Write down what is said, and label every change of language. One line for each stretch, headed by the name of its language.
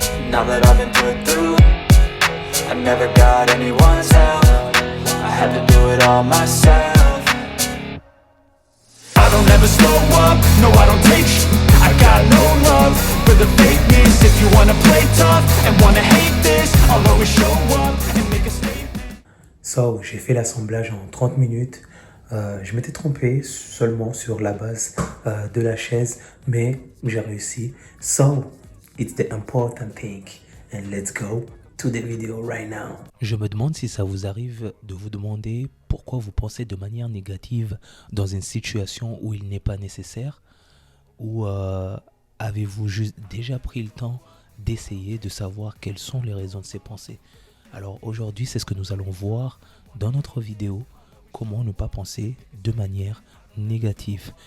English: Now that I've been put through, I never got anyone's help, I had to do it all myself. I don't ever slow up, no I don't take shit. I got no love for the fakeness. If you wanna play tough and wanna hate this, I'll always show up and make a statement.
French: So, j'ai fait l'assemblage en 30 minutes. Je m'étais trompé seulement sur la base de la chaise, mais j'ai réussi.
English: So, it's the important thing. And let's go to the video right now.
French: Je me demande si ça vous arrive de vous demander pourquoi vous pensez de manière négative dans une situation où il n'est pas nécessaire, ou avez-vous juste déjà pris le temps d'essayer de savoir quelles sont les raisons de ces pensées. Alors aujourd'hui, c'est ce que nous allons voir dans notre vidéo, comment ne pas penser de manière négative.